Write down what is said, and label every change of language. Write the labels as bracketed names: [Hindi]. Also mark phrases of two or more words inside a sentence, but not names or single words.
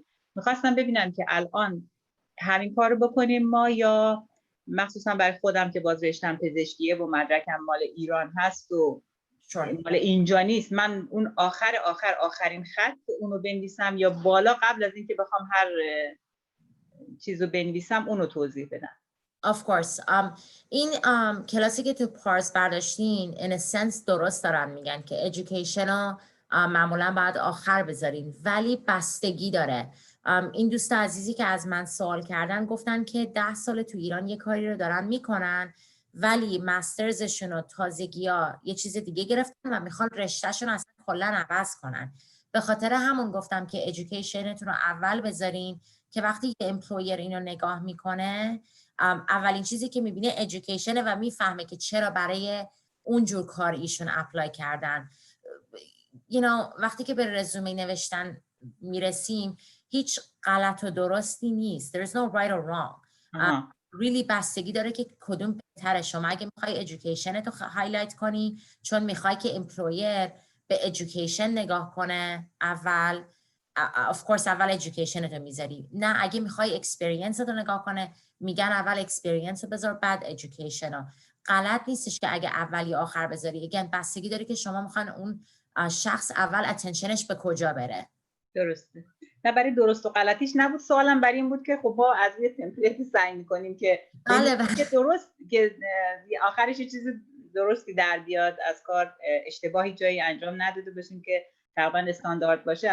[Persian] میخواستم ببینم که الان همین کار رو بکنیم ما یا مخصوصا برای خودم که باز رشتم پزشکیه و مدرکم مال ایران هست و مال اینجا نیست، من اون آخرین خط اونو بنویسم یا بالا قبل از اینکه بخوام هر چیزو بنویسم اونو توضیح بدم؟ [English] Of course. [Persian] این کلاسی که تو پارس برداشتین [English] in a sense [Persian] درست دارن میگن که education رو معمولا باید آخر بذارین ولی بستگی داره. این دوست عزیزی که از من سوال کردن گفتن که 10 سال تو ایران یه کاری رو دارن میکنن ولی مسترزشون و تازگی ها یه چیز دیگه گرفتن و میخوان رشتهشون اصلا کلا عوض کنن. به خاطر همون گفتم که educationتون رو اول بذارین که وقتی که امپلویر اینو نگاه میکنه اولین چیزی که میبینه education و میفهمه که چرا برای اونجور کار ایشون اپلای کردن. وقتی که به رزومه نوشتن میرسیم هیچ غلط و درستی نیست. [English] There is no right or wrong. [Persian] really بستگی داره که کدوم بهتره. شما اگه میخوای education تو هایلایت کنی چون میخوای که امپلویر به education نگاه کنه اول [English] of course [Persian] اول education تو میذاری. نه اگه میخوای experience تو نگاه کنه میگن اول experience رو بذار بعد education رو. غلط نیستش که اگه اول یا آخر بذاری. again بستگی داره که شما میخوان اون شخص اول اتنشنش به کجا بره. درسته. نه برای درست و غلطیش نبود، سوالم برای این بود که خب ما از یه تمپلیتی سعی می‌کنیم که که درست که آخرش چیز درستی در بیاد، از کار اشتباهی جایی انجام نداده باشیم که تقریبا استاندارد باشه.